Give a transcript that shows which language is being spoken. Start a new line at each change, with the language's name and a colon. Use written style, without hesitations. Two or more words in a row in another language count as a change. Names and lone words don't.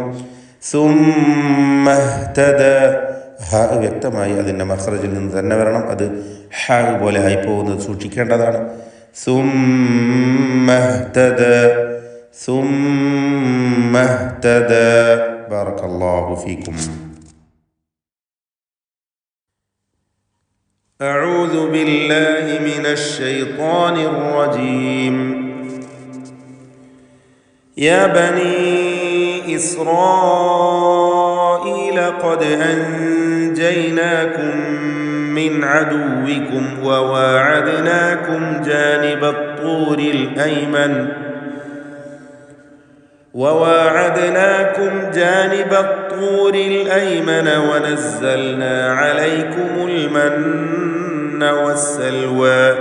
Arabic: ثم اهتدى,
Malayalam: ഹ വ്യക്തമായി അതിൻ്റെ മഖ്റജിൽ നിന്ന് തന്നെ വരണം. അത് ഹ പോലെ ആയിപ്പോകുന്നത് സൂക്ഷിക്കേണ്ടതാണ്.
Arabic: ثم اهتدى ثم اهتدى. بارك الله فيكم. أعوذ بالله من الشيطان الرجيم. يا بني إسرائيل قد أنجيناكم من عدوكم وواعدناكم جانب الطور الأيمن ونزلنا عليكم المن والسلوى.